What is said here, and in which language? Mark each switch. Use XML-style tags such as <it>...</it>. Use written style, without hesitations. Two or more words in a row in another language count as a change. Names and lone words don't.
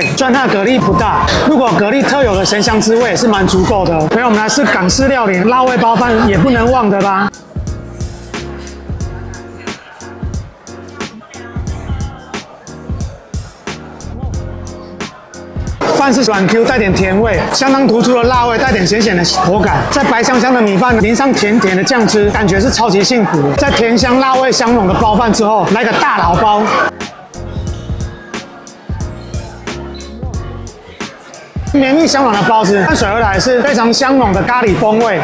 <zh>雖然它的蛤蜊不大，如果蛤蜊特有的鹹香滋味也是蠻足夠的哦。朋友們來吃港式料理，辣味包飯也不能忘的吧。飯是軟 Q，帶點甜味，相當突出的辣味，帶點鹹鹹的口感。在白香香的米飯淋上甜甜的醬汁，感覺是超級幸福的。在甜香辣味香濃的包飯之後，來個大老包。綿密香軟的包子，伴隨而來是非常香濃的咖喱風味。</zh>